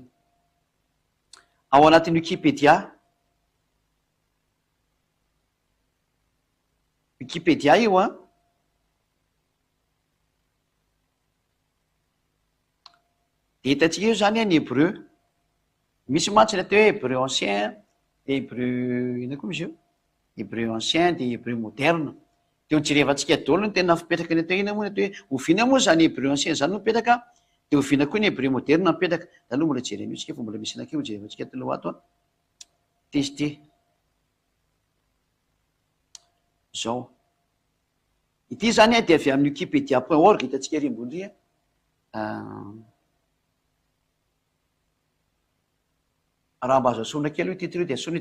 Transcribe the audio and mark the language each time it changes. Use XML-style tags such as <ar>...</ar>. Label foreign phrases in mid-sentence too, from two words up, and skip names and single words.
<mg>Ao anatin'ny Wikipédia io a de hitantsika io zany ny hébreu, misy mantsy ny atao hoe</mg> <fr>hébreu ancien</fr> <mg>de hébreu ina koa misy io</mg> <fr>hébreu ancien</fr> <mg>de</mg> <fr>hébreu moderne.</fr> <mg>De hojerevantsika daholo ny tena fipetraka ny atao ina moa ny atao hoe oviana moa zany</mg> <fr>hébreu ancien</fr> <mg>zany no mipetraka de oviana koa ny</mg> <fr>hébreu moderne</fr> <mg>mipetraka. Da aloha mbola jerena io tsika fa mbola misy anakio hojerevantsika taloha ato a testé zao. Ity zany a de avy amin'ny wikipedia.org hitantsika rimbondry raha mba azo asona kely io titre io de asona</mg>